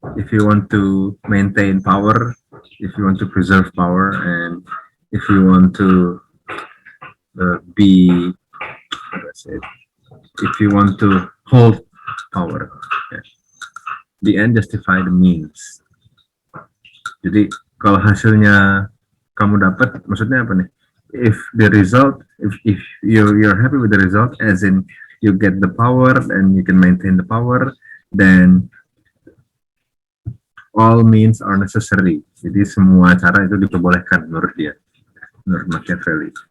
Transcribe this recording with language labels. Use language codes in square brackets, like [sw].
[en] if you want to maintain power, if you want to preserve power, and if you want to be, how do I say it? If you want to hold power, ya, the end justify the means. [id] Jadi kalau hasilnya kamu dapat, maksudnya apa nih? [en] If the result, if you're happy with the result, as in you get the power and you can maintain the power, then all means are necessary. [id] Jadi semua cara itu diperbolehkan menurut dia, menurut Machiavelli.